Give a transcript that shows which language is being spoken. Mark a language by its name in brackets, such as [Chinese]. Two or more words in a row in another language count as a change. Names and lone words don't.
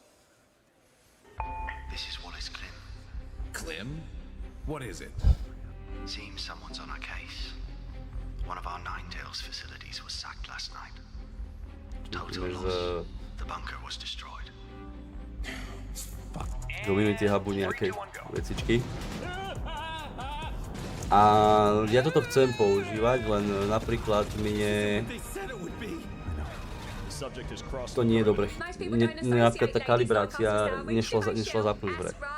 [English] This is Wallace Klim. Klim? What is it? Seems someone's on our case. One of our Ninetales facilities was sacked last night. Total loss. The bunker was destroyed. [Slovak] Community hubu nejaké vecičky. A ja toto chcem používať, len napríklad to nie je dobre. Napríklad tá kalibrácia nešla zapnúť v hre.